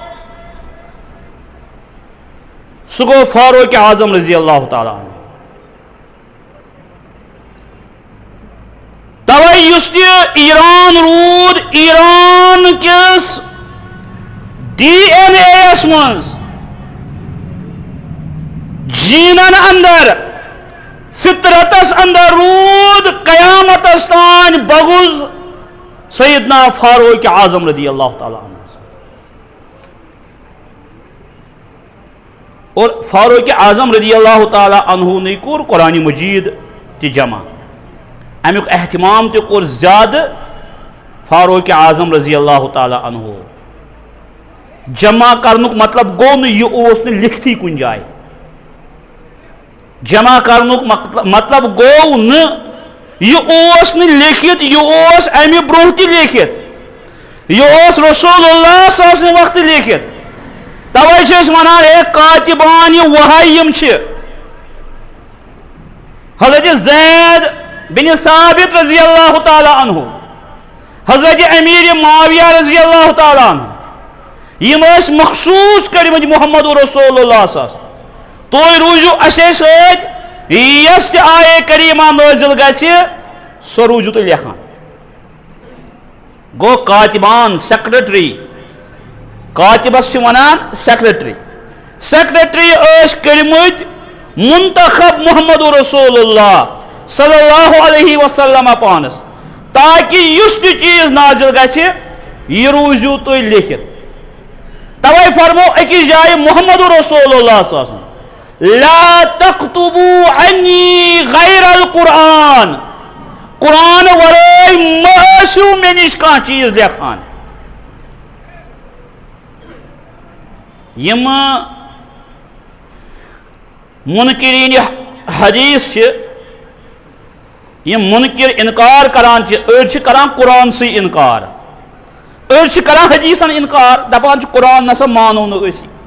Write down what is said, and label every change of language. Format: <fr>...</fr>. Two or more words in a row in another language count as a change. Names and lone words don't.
<ks>سُہ گوٚو فاروق اعظم رضی اللہ تعالیٰ عنہ توے یُس تہِ ایران روٗد ایران کِس ڈی این اے یس منٛز جینن اندر فطرتس اندر روٗد قیامتس تانۍ بغض سیدنا فاروق اعظم رضی اللہ تعالیٰ عنہ اور فاروق اعظم رضی اللہ تعالیٰ عنہ نے کور قرآن مجید تہِ جمع امیُک اہتمام تہِ کوٚر زیادٕ فاروق اعظم رضی اللہ تعالیٰ عنہ جمع کرنُک مطلب گوٚو نہٕ یہِ اوس نہٕ لیکھتھٕے کُنہِ جایہِ جمع کرنُک مطلب گوٚو نہٕ یہِ اوس نہٕ لیکھِتھ یہِ اوس امہِ برونٛہہ تہِ لیکھِتھ یہِ اوس رسول اللہ صلی اللہ علیہ وسلم وقتہٕ لیکھِتھ توے چھِ أسۍ ونان ہے کاتبان یہِ وحی یِم چھِ حضرت زید بن ثابت رضی اللہ تعالیٰ عنہ حضرت امیر معاویہ رضی اللہ تعالیٰ عنہ یم ٲسۍ مخصوص کٔرمٕتۍ محمد رسول اللہ صلی اللہ علیہ وسلم تُہۍ روٗزِو اَسے سۭتۍ یۄس تہِ آیے کریٖمہ نٲزِل گژھِ سۄ روٗزِو تُہۍ لیکھان گوٚو کاتبان سیکرٹری کاتبس چھِ ونان سیکرٹری ٲسۍ کٔرمٕتۍ منتخب محمد رسول اللہ صلی اللہ علیہ وسلم پانس تاکہ یُس تہِ چیٖز نازل گژھِ یہِ روٗزِو تُہۍ لیکھِتھ توے فرمو أکِس جایہِ محمد رسول اللہ صلی اللہ علیہ وسلم</ks> <ar>لا تكتبوا عني غیر القرآن</ar> <ks>قرآن ورٲے مہ ٲسِو مےٚ نِش کانٛہہ چیٖز لیکھان یم منکرین حدیث چھِ یم منکر انکار کران چھِ أڑۍ چھِ کران قرآن سے انکار أڑۍ چھِ کران حدیثن انکار دپان چھِ قرآن نسا مانو نہٕ أسی</ks>